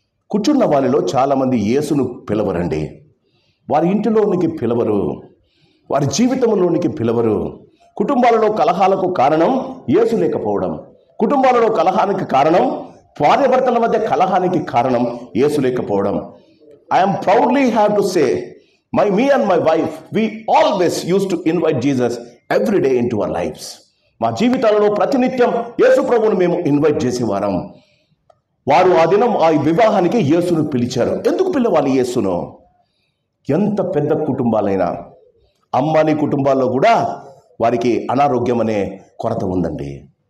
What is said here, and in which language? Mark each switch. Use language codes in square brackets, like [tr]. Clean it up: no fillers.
[te] కూర్చున్న వారిలో చాలామంది యేసును పిలవరండి. వారి ఇంటిలోనికి పిలవరు, వారి జీవితంలోనికి పిలవరు. కుటుంబాలలో కలహాలకు కారణం యేసు లేకపోవడం. కుటుంబాలలో కలహానికి కారణం, భార్యాభర్తల మధ్య కలహానికి కారణం యేసు లేకపోవడం. [en] I'm proudly have to say me and my wife, we always used to invite Jesus every day into our lives. [te] మా జీవితాలలో ప్రతినిత్యం యేసు ప్రభువును మేము ఇన్వైట్ చేసేవారం. వారు ఆ దినం ఆ వివాహానికి యేసును పిలిచారు. ఎందుకు పిలవాలి యేసును? ఎంత పెద్ద కుటుంబాలైనా, అమ్మాని కుటుంబాల్లో కూడా వారికి అనారోగ్యం అనే కొరత ఉందండి.